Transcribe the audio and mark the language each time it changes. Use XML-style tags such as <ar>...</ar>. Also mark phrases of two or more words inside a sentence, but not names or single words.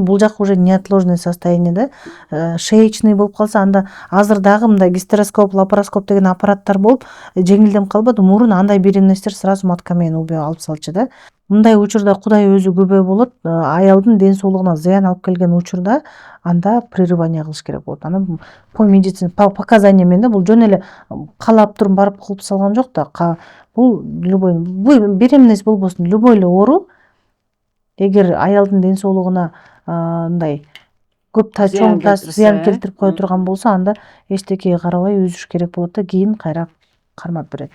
<ky>Бул жак уже</ky> <ru>неотложное состояние</ru> <ky>да. Шеечный болуп калса, анда азыр дагы мындай гистероскоп, лапароскоп деген аппараттар болуп, жеңилдеп калбады. Мурун андай беременностьтер сразу матка менен убий алып салчу да. Мындай учурда Кудай өзү күбө болот. Аялдын ден соолугуна зыян алып келген учурда анда прерывание кылыш керек болот. Аны</ky> <ru>по медицина, по показания</ru> <ky>менен да, бул жөн эле каалап туруп барып кылып салган жок да. Бул беременность болбосун, любой эле оору, эгер аялдын ден соолугуна мындай көп чоң зыян келтирип кое турган болсо, анда эчтекеге карабай үзүш керек болот да, кийин кайра кармап берет.</ky>